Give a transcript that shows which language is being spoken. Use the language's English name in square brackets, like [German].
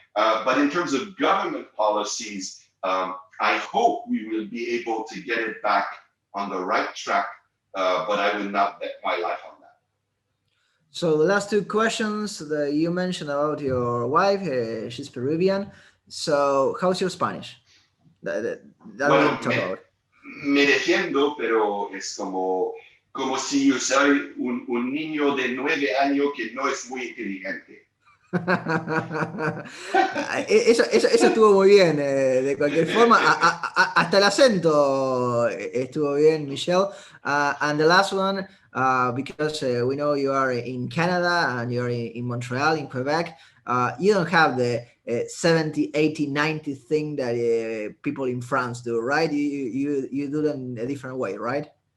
[English] But in terms of government policies, I hope we will be able to get it back on the right track, but I will not bet my life on that. So the last 2 questions that you mentioned about your wife, she's Peruvian. So how's your Spanish? That [Spanish] Bueno, [English] we'll talk about. [Spanish] Me defiendo, pero es como si yo soy un niño de 9 años que no es muy inteligente. Eso estuvo muy bien, de cualquier forma, hasta el acento estuvo bien, Michel. [English] And the last one, because we know you are in Canada and you're in Montreal, in Quebec, you don't have the 70, 80, 90 thing that people in France do, right? You do them a different way, right?